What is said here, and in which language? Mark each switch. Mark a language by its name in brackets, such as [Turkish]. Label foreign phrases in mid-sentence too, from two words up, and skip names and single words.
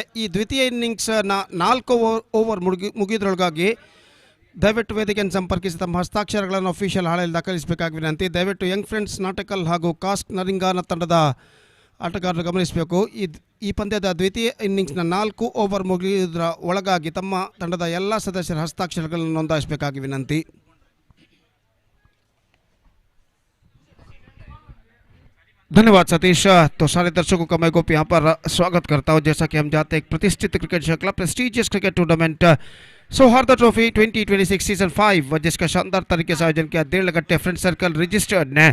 [Kannada] ಈ ದ್ವಿತೀಯ ಇನ್ನಿಂಗ್ಸ್ನ 4 ಓವರ್ ಮುಗಿದ್ರೊಳಗಾಗಿ ದಯವಿಟ್ಟು ವೇದಿಕೆಯನ್ನು ಸಂಪರ್ಕಿಸಿ ತಮ್ಮ ಹಸ್ತಾಕ್ಷರಗಳನ್ನು ಅಫಿಷಿಯಲ್ ಹಾಳೆಯಲ್ಲಿ ದಾಖಲಿಸಬೇಕಾಗಿ ವಿನಂತಿ. ದಯವಿಟ್ಟು ಯಂಗ್ ಫ್ರೆಂಡ್ಸ್ ನಾಟಕಲ್ ಹಾಗೂ ಕಾಸ್ಟ್ ನರಿಂಗಾನ ತಂಡದ ಆಟಗಾರರು ಗಮನಿಸಬೇಕು. ಈ ಪಂದ್ಯದ ದ್ವಿತೀಯ ಇನ್ನಿಂಗ್ಸ್ನ 4 ಓವರ್ ಮುಗಿಯುವುದರ ಒಳಗಾಗಿ ತಮ್ಮ ತಂಡದ ಎಲ್ಲ ಸದಸ್ಯರ ಹಸ್ತಾಕ್ಷರಗಳನ್ನು ನೋಂದಾಯಿಸಬೇಕಾಗಿ ವಿನಂತಿ. [Hindi] धन्यवाद सतीश. तो सारे दर्शकों का मैं गोप यहाँ पर स्वागत करता हूँ. जैसा कि हम जानते हैं एक प्रतिष्ठित क्रिकेट श्रृंखला [English] prestigious cricket tournament [Hindi] सौहार्द ट्रॉफी 2026 सीजन 5 जिसका शानदार तरीके से आयोजन किया देरलकट्टे फ्रेंड सर्कल रजिस्टर्ड ने.